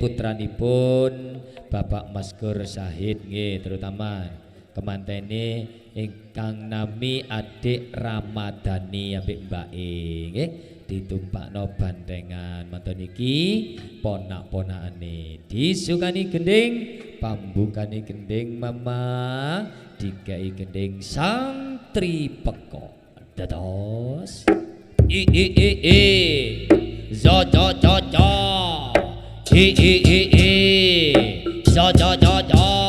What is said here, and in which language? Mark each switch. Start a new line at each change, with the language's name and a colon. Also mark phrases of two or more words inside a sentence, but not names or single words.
Javanese: putranipun Bapak Maskur Syahid nggih terutama kemantene ingkang nami Adik Ramadhani ambek mbake nggih ditumpakno bantengan manten iki ponak-ponakane disukani gending pambukane gending mama dikai gending santri peko dados i zo zo zo zo i zo zo zo zo